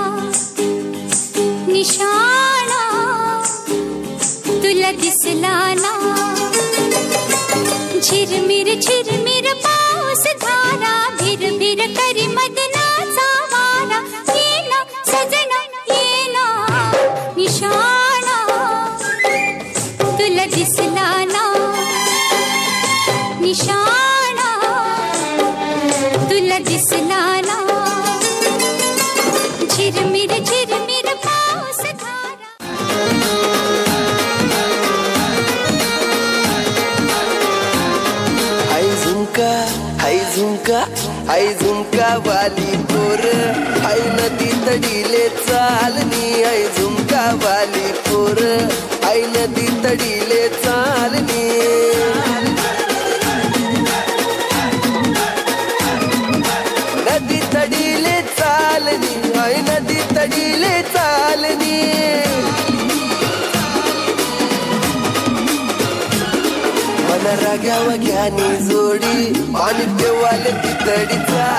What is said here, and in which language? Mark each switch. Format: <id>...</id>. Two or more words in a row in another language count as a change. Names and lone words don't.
<mr>निशाणा तुला दिसला ना, झिरमिर पाऊस धारा भिर करी मदनाचा वारा, ये ना सजना ये ना, निशाणा तुला दिसला ना, निशाणा तुला दिसला ना, झिरमिर पाऊस धारा.</mr> <ahr>हाय झुमका वाली पोर, हाय नदी तडीले चालनी, हाय झुमका वाली पोर, हाय नदी तडीले चालनी, नदी तडीले चालनी, हाय नदी तडीले चालनी, मन राग्यावा घ्यानी जोडी पाणी पेवाले ती तडी</ahr>